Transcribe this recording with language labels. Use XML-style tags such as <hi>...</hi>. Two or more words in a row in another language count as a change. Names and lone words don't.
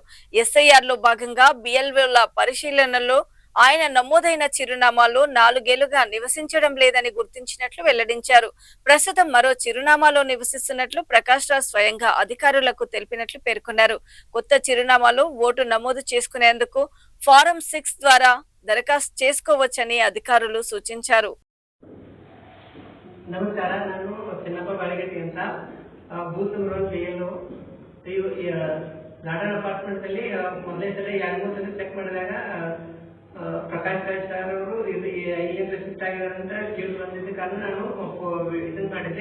<te>ఎస్ఐఆర్ లో భాగంగా బిఎల్ఓల పరిశీలనలో ఆయన నమోదైన చిరునామాలో 4 ఏళ్లుగా నివసించడం లేదని గుర్తించినట్లు వెల్లడించారు. ప్రస్తుతం మరో చిరునామాలో నివసిస్తున్నట్లు ప్రకాష్ రాజ్ స్వయంగా అధికారులకు తెలిపినట్లు పేర్కొన్నారు. కొత్త చిరునామాలో ఓటు నమోదు చేసుకునేందుకు ఫారం 6 ద్వారా దరఖాస్తు చేసుకోవచ్చని అధికారులు సూచించారు.</te> <kn>ನಮಸ್ಕಾರ. ನಾನು ಚಿನ್ನಪ್ಪ ಬಾಳಿಗಟ್ಟಿ ಅಂತ ಬೂತ್ ನಂಬರ್ 1 ಗಾರ್ಡನ್ ಅಪಾರ್ಟ್ಮೆಂಟ್ ಅಲ್ಲಿ ಮೊದಲನೇ ಸಲ 2-3 ಸಲ ಚೆಕ್ ಮಾಡಿದಾಗ ಪ್ರಕಾಶ್ ರಾಜ್ ಸರ್ ಅವರು ಇಲ್ಲಿಂದ ಶಿಫ್ಟ್ ಆಗಿದ್ದಾರೆ ಅಂತ ಕೇಳಿ ಬಂದಿದ್ದ ಕಾರಣ ನಾನು ಇದನ್ನ ಮಾಡಿದ್ದೆ.</kn>